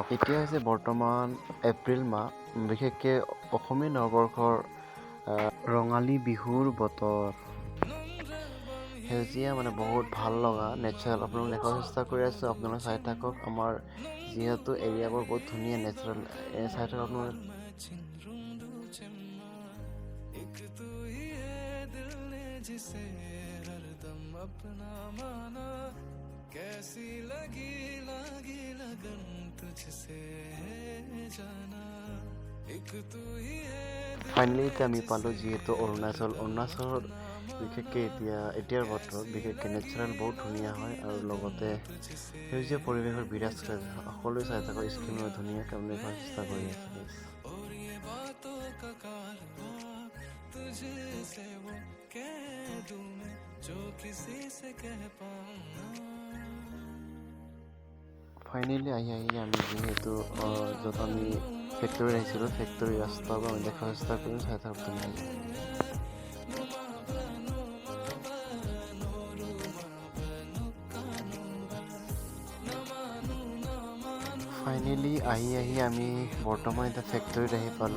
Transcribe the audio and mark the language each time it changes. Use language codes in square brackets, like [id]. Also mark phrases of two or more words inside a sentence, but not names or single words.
[as] এতিয়া হৈছে বৰ্তমান এপ্ৰিল মাহ, বিশেষকৈ অসমীয়া নৱবৰ্ষৰ ৰঙালী বিহুৰ বতৰ। সেউজীয়া বহুত ভাল লগা নেচাৰেল আপোনালোক দেখাব চেষ্টা কৰি আছোঁ। আপোনালোকে চাই থাকক। আমাৰ যিহেতু এৰিয়াবোৰ বহুত ধুনীয়া নেচাৰেল, চাই থাকক আপোনালোকে। [hi] जिसे हरदम अपना माना, कैसी लगी लगन तुझसे है जाना, एक तू ही है। [as] ফাইনেলি এতিয়া আমি পালোঁ যিহেতু অৰুণাচলৰ বিশেষকৈ এতিয়াৰ বতৰত বিশেষকৈ নেচাৰেল বহুত ধুনীয়া হয় আৰু লগতে সেউজীয়া পৰিৱেশৰ বিৰাজ কৰে। সকলোৱে চাই থাকক স্ক্ৰীণত ধুনীয়াকৈ আপুনি দেখাৰ চেষ্টা কৰি আছে। [hi] तुझसे वो कह दूं मैं जो किसी से कह पाऊं। [as] ফাইনেলি আহি আমি যিহেতু য'ত আমি ফেক্টৰীত আহিছিলোঁ, ফেক্টৰী ৰাস্তাবোৰ আমি দেখাৰ চেষ্টা কৰিম। চাই থাকক ধুনীয়াকৈ। ফাইনেলি আহি আমি বৰ্তমান এতিয়া ফেক্টৰীত আহি পালোঁ।